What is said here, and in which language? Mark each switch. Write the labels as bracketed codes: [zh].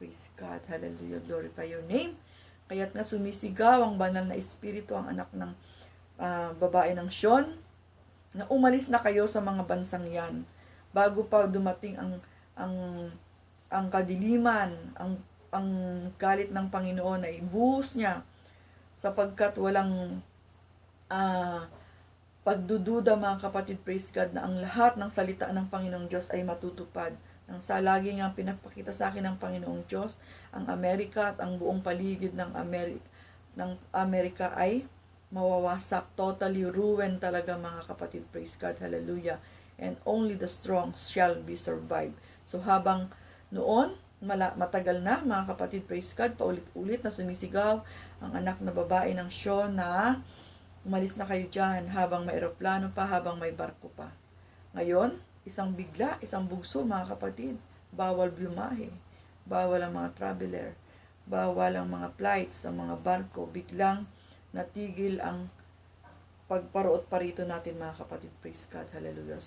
[en] Praise God, hallelujah, glorify your name. [tl] Kaya't nga sumisigaw ang banal na espiritu, ang anak ng babae ng Sion, na umalis na kayo sa mga bansang yan, bago pa dumating ang kadiliman, ang galit ng Panginoon ay buhos niya, sapagkat walang pagdududa, mga kapatid, [en] praise God, [tl] na ang lahat ng salita ng Panginoong Diyos ay matutupad. Nang sa lagi nga pinapakita sa akin ng Panginoong Diyos, ang Amerika at ang buong paligid ng Amerika ay mawawasak, [en] totally ruined [tl] talaga, mga kapatid, [en] praise God, hallelujah. And only the strong shall be survived. [tl] So habang noon, matagal na, mga kapatid, [en] praise God, [tl] paulit-ulit na sumisigaw ang anak na babae ng Sion na umalis na kayo dyan, habang may aeroplano pa, habang may barko pa. Ngayon, isang bigla, isang bugso, mga kapatid, bawal bumahe, bawal ang mga traveler, bawal ang mga flights, ang mga barko, biglang natigil ang pagparoot parito natin, mga kapatid, [en] praise God, hallelujah.